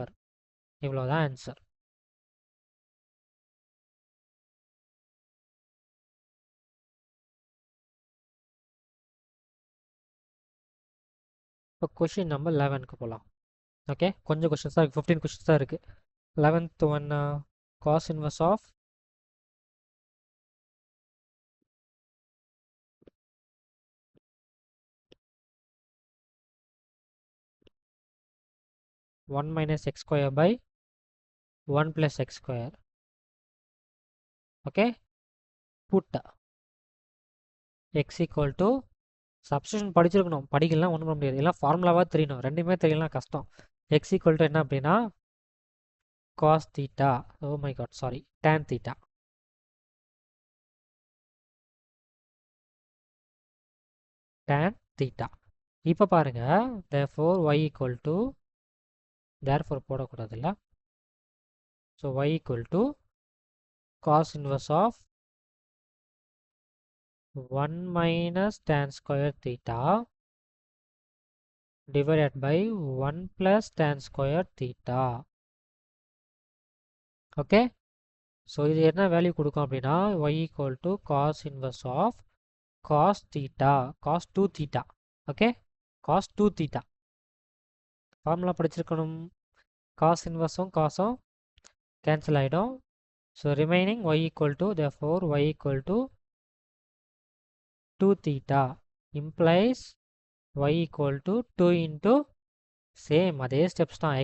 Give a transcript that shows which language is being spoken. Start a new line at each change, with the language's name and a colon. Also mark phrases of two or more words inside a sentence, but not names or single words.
Tamil: இவ்வளோதான் ஆன்சர். இப்போ
English: question number
Tamil: 11க்கு போகலாம். ஓகே, கொஞ்சம் கொஷின்ஸ் தான் இருக்குது, 15 கொஷின்ஸ் தான் இருக்குது.
English: 11th one, cos inverse of 1 minus x² by 1 plus x².
Tamil: ஓகே,
English: put x =
Tamil: சப்ஸ்டியூஷன் படிச்சிருக்கணும், படிக்கலாம் ஒன்றும் பண்ண முடியாது. எல்லாம் ஃபார்முலாவாக தெரியணும், ரெண்டுமே தெரியலாம் கஷ்டம். x = என்ன அப்படின்னா cos θ.
English: oh my god, sorry, tan θ. tan θ.
Tamil: இப்போ பாருங்க,
English: therefore y = therefore போடக்கூடாதுல்ல. so y = cos inverse of 1 minus tan square θ divided by 1 plus tan square θ. okay, so
Tamil: இது என்ன வேல்யூ கொடுக்கும் அப்படின்னா y =
English: cos inverse of cos θ, cos 2θ.
Tamil: ஓகே, cos 2θ ஃபார்முலா படிச்சிருக்கணும். cos இன்வர்ஸும் காசும் கேன்சல் ஆகிடும்.
English: so remaining y = therefore y = 2θ implies y = 2 into சேம் அதே ஸ்டெப்ஸ் தான்.